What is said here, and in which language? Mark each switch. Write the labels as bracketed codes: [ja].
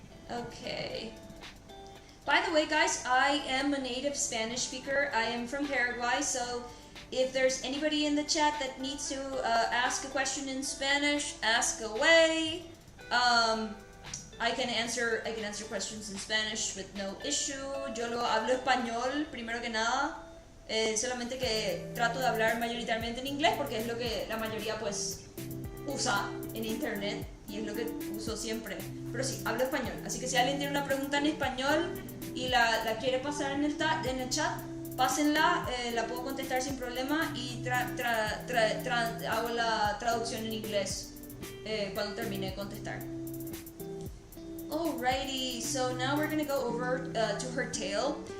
[en] Okay. By the way, guys, I am a native Spanish speaker. I am from Paraguay, so if there's anybody in the chat that needs to ask a question in Spanish, ask away. I can answer questions in Spanish with no issue. [es] Yo lo hablo español, primero que nada. Solamente que trato de hablar mayoritariamente en inglés porque es lo que la mayoría pues usa en internet y es lo que uso siempre. Pero sí, hablo español. Así que si alguien tiene una pregunta en español y la quiere pasar en el chat, pásenla, la puedo contestar sin problema y hago la traducción en inglés cuando termine de contestar. [en] Alrighty, so now we're gonna go over to her tail.